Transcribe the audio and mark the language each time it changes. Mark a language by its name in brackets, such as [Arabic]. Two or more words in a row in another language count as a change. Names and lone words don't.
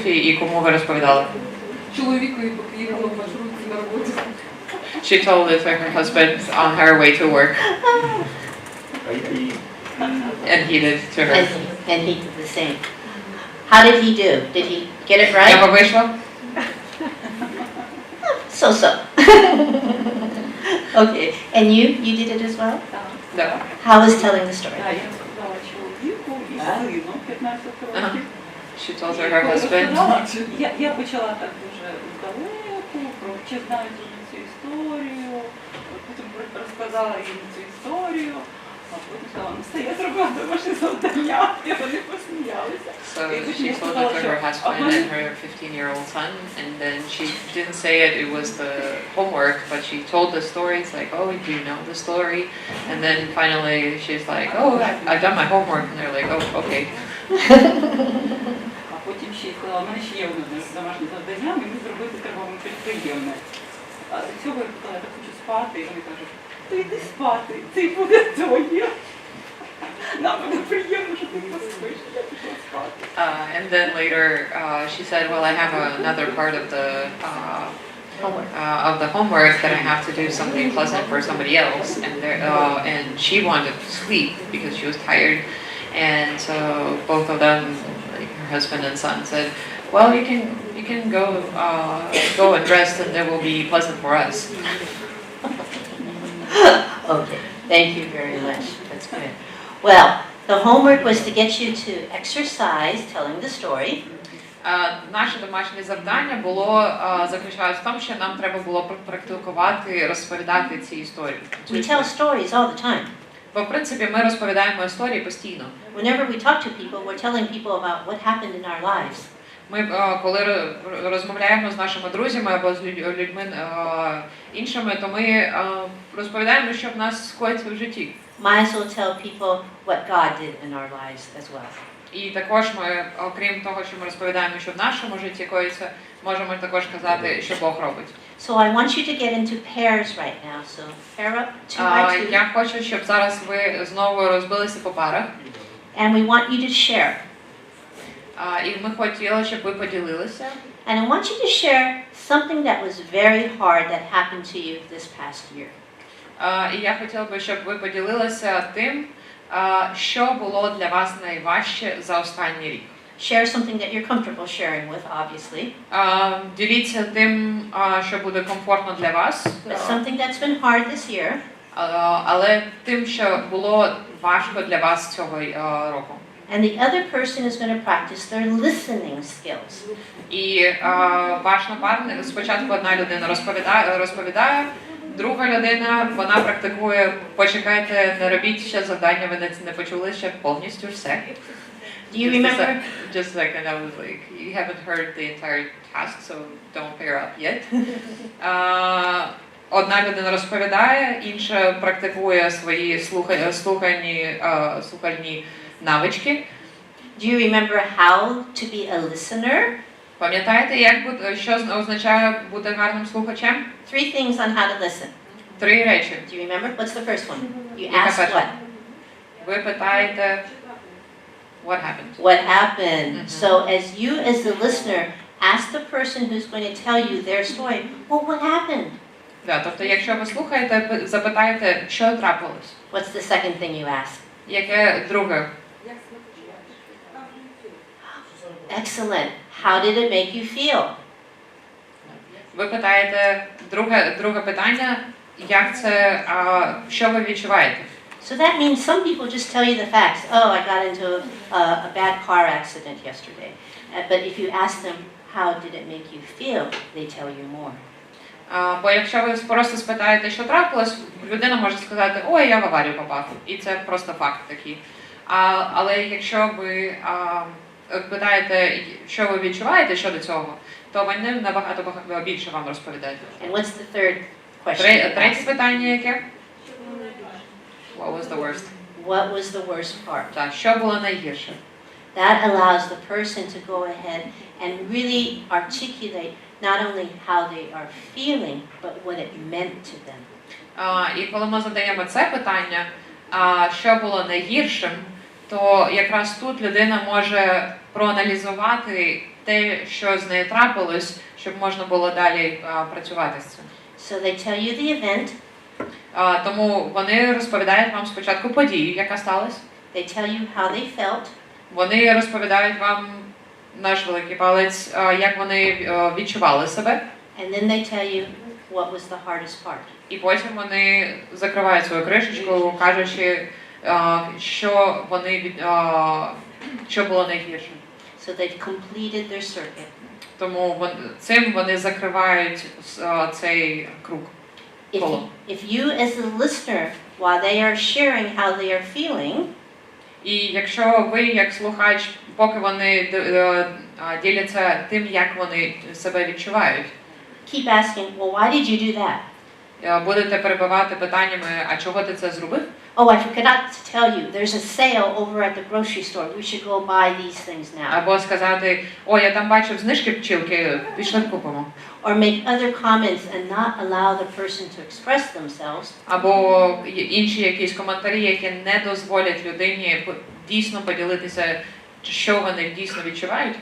[Ukrainian] роботі і кому ви розповідали? Чоловікові, поки їхала в маршрутці на роботу. [English] She told it to her husband on her way to work. And he did to her. And he did the same. How did he do? Did he get it right? [Ukrainian] Нього вийшло? [English] So. Okay. And you did it as well? [Ukrainian] Да. [English] How was telling the story? [Ukrainian] Я сказала чоловіку і сину 15 років. [English] She told her husband. [Ukrainian] Я почала так дуже здалеку, чи знають вже цю історію, потім розказала їм цю історію, а потім сказала, ну все, я зробила домашнє завдання, і вони посміялися. [English] So she told it to her husband and her 15-year-old son, and then she didn't say it was the homework, but she told the story. It's like, oh, do you know the story? And then finally she's like, oh, I've done my homework, and they're like, oh, okay. [Ukrainian] А потім ще й сказала, у мене ще є одне домашнє завдання, мені зробити треба вам щось приємне. А цього я сказала, я так хочу спати, і вони кажуть, то йди спати, це й буде твоє. Нам буде приємно, що ти поспиш, я пішла спати. [English] And then later she said, well, I have another part of the homework that I have to do something pleasant for somebody else, and she wanted to sleep because she was tired, and so both of them, like her husband and son, said, well, you can go and rest, and it will be pleasant for us. Okay. Thank you very much. That's good. Well, the homework was to get you to exercise telling the story. [Ukrainian] Наше домашнє завдання було заключалось в тому, що нам треба було практикувати, розповідати ці історії. [English] We tell stories all the time. [Ukrainian] Бо, в принципі, ми розповідаємо історії постійно. [English] Whenever we talk to people, we're telling people about what happened in our lives. [Ukrainian] Ми, коли розмовляємо з нашими друзями або з людьми іншими, то ми розповідаємо, що в нас скоїться в житті. [English] Might as well tell people what God did in our lives as well. [Ukrainian] І також ми, окрім того, що ми розповідаємо, що в нашому житті коїться, можемо також казати, що Бог робить. [English] So I want you to get into pairs right now. So pair up 2 by 2. [Ukrainian] Я хочу, щоб зараз ви знову розбилися по парах. [English] And we want you to share. [Ukrainian] І ми хотіли, щоб ви поділилися. [English] And I want you to share something that was very hard that happened to you this past year. [Ukrainian] І я хотіла би, щоб ви поділилися тим, що було для вас найважче за останній рік. [English] Share something that you're comfortable sharing with, obviously. [Ukrainian] Діліться тим, що буде комфортно для вас. [English] But something that's been hard this year. [Ukrainian] Але тим, що було важко для вас цього року. [English] And the other person is going to practice their listening skills. [Ukrainian] І ваш напарник, спочатку одна людина розповідає, друга людина, вона практикує, почекайте, не робіть ще завдання, ви не почули ще повністю все. [English] Do you remember? Just a second, I was like, you haven't heard the entire task, so don't pair up yet. [Ukrainian] Одна людина розповідає, інша практикує свої слухальні навички. [English] Do you remember how to be a listener? [Ukrainian] Пам'ятаєте, що означає бути гарним слухачем? [English] 3 things on how to listen. [Ukrainian] 3 речі. [English] Do you remember? What's the first one? You [Ukrainian] Яка [English] ask [Ukrainian] перша? [English] what? [Ukrainian] Ви питаєте, [English] what happened? What happened? So as you, as the listener, ask the person who's going to tell you their story, well, what happened? [Ukrainian] Да, тобто, якщо ви слухаєте, запитайте, що трапилось. [English] What's the second thing you ask? [Ukrainian] Яке друге? [English] Excellent. How did it make you feel? [Ukrainian] Ви питаєте, друге питання, як це, що ви відчуваєте? [English] So that means some people just tell you the facts. Oh, I got into a bad car accident yesterday. But if you ask them, how did it make you feel, they tell you more. [Ukrainian] Бо якщо ви просто спитаєте, що трапилось, людина може сказати, ой, я в аварію попав. І це просто факт такий. Але якщо ви питаєте, що ви відчуваєте щодо цього, то вони набагато більше вам розповідають. [English] And what's the third question? [Ukrainian] Третє питання яке? [English] What was the worst? What was the worst part? [Ukrainian] Так, що було найгірше? [English] That allows the person to go ahead and really articulate not only how they are feeling, but what it meant to them. [Ukrainian] І коли ми задаємо це питання, що було найгіршим, то якраз тут людина може проаналізувати те, що з нею трапилось, щоб можна було далі працювати з цим. [English] So they tell you the event, [Ukrainian] Тому вони розповідають вам спочатку подію, яка сталася. [English] they tell you how they felt, [Ukrainian] Вони розповідають вам, наш великий палець, як вони відчували себе. [English] and then they tell you what was the hardest part. [Ukrainian] І потім вони закривають свою кришечку, кажучи, що що було найгірше. [English] So they've completed their circuit. [Ukrainian] Тому цим вони закривають цей круг. [English] If you as a listener, while they are sharing how they are feeling, [Ukrainian] І якщо ви, як слухач, поки вони діляться тим, як вони себе відчувають, [English] keep asking, well, why did you do that? [Ukrainian] будете перебивати питаннями, а чого ти це зробив? [English] Oh, I forgot to tell you, there's a sale over at the grocery store. We should go buy these things now. [Ukrainian] Або сказати, о, я там бачив знижки пчілки, пішли купимо. [English] Or make other comments and not allow the person to express themselves. [Ukrainian] Або інші якісь коментарі, які не дозволять людині дійсно поділитися, що вони дійсно відчувають.